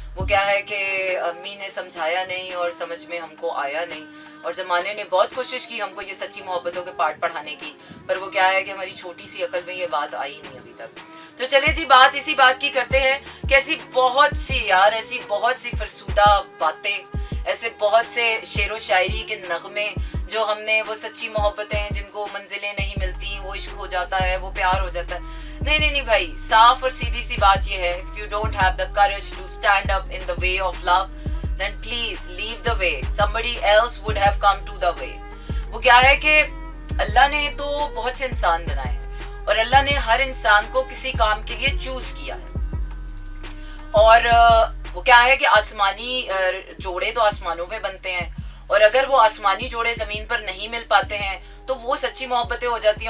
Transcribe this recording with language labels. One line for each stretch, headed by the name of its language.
Urdu: وہ کیا ہے کہ امی نے سمجھایا نہیں اور سمجھ میں ہم کو آیا نہیں, اور زمانے نے بہت کوشش کی ہم کو یہ سچی محبتوں کے پارٹ پڑھانے کی, پر وہ کیا ہے کہ ہماری چھوٹی سی عقل میں یہ بات آئی نہیں ابھی تک. تو چلیے جی بات اسی بات کی کرتے ہیں کہ ایسی بہت سی فرسودہ باتیں, ایسے بہت سے شعر و شاعری کے نغمے جو ہم نے, وہ سچی محبتیں جن کو منزلیں نہیں ملتی, وہ عشق ہو جاتا ہے, وہ پیار ہو جاتا ہے. نہیں بھائی, صاف اور سیدھی سی بات یہ ہے,
English: if you don't have the courage to stand up in the way of love, then please leave the way, somebody else would have come to the way.
Urdu: وہ کیا ہے کہ اللہ نے تو بہت سے انسان بنائے ہیں, اور اللہ نے ہر انسان کو کسی کام کے لیے چوز کیا ہے. اور وہ کیا ہے کہ آسمانی جوڑے تو آسمانوں پہ بنتے ہیں, اور اگر وہ آسمانی جوڑے زمین پر نہیں مل پاتے ہیں تو وہ سچی محبتیں ہو جاتی ہیں.